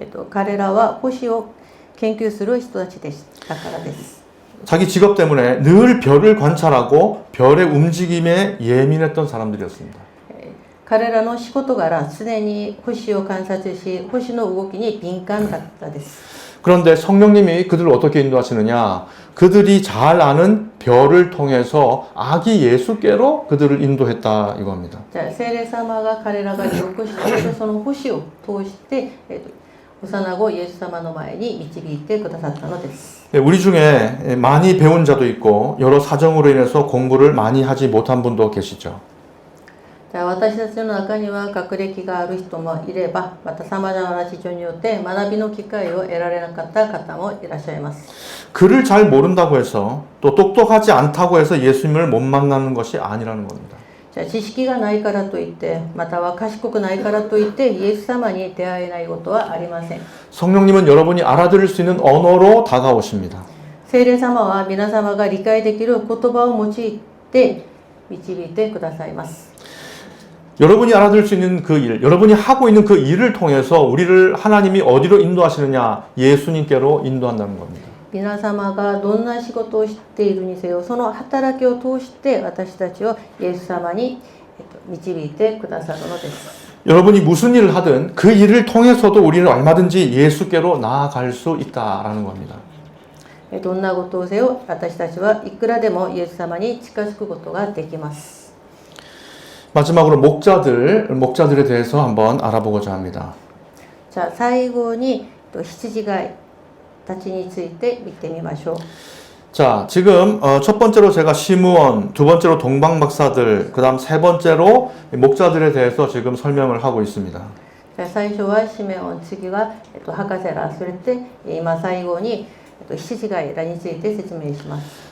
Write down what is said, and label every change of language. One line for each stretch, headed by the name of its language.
Japanese: 彼らは星を研究する人たちでしたからです。
Korean: 자기 직업 때문에 늘 별을 관찰하고 별의 움직임에 예민했던 사람들이었습니다.
Japanese: 彼らの仕事柄、常に星を観察し、星の動きに敏感だったです。
Korean: 그런데 성령님이 그들을 어떻게 인도하시느냐? 그들이 잘 아는 별을 통해서 아기 예수께로 그들을 인도했다 이겁니다.
Japanese: じゃあ聖霊様が彼らがよく知っているその星を通して、幼子イエス様の前に導いてくださったのです。
Korean: 우리 중에 많이 배운 자도 있고 여러 사정으로 인해서 공부를 많이 하지 못한 분도 계시죠.
Japanese: じゃあ私たちの中には学歴がある人もいれば、また様々な事情によって学びの機会を得られなかった方もいらっしゃいます。
Korean: 글을 잘 모른다고 해서 또 똑똑하지 않다고 해서 예수님을 못 만나는 것이 아니라는 겁니다.
Japanese: じゃあ知識がないからといって、または賢くないからといってイエス様に出会えないことはありません。
Korean: 성령님은 여러분이 알아들을 수 있는 언어로 다가오십니다.
Japanese: 聖霊様は皆様が理解できる言葉を用いて導いてくださいます。
Korean: 여러분이 알아들을 수 있는 그 일, 여러분이 하고 있는 그 일을 통해서 우리를 하나님이 어디로 인도하시느냐? 예수님께로 인도한다는 겁니다.
Japanese: 皆様がどんな仕事をしているにせよ、その働きを通して私たちをイエス様に導いてくださるのです。
Korean: 여러분이 무슨 일을 하든 그 일을 통해서도 우리는 얼마든지 예수께로 나아갈 수 있다라는 겁니다.
Japanese: どんなことをせよ、私たちはいくらでもイエス様に近づくことができます。
Korean: 마지막으로 목자들에 대해서 한번 알아보고자 합니다.
Japanese: じゃあ最後に羊飼いたちについて見てみましょう。
Korean: 자, 지금 첫 번째로 제가 시므온, 두 번째로 동방박사들, 그 다음 세 번째로 목자들에 대해서 지금 설명을 하고 있습니다.
Japanese: じゃあ最初はシメオン、次は博士ら、それで今最後に羊飼いらについて説明します。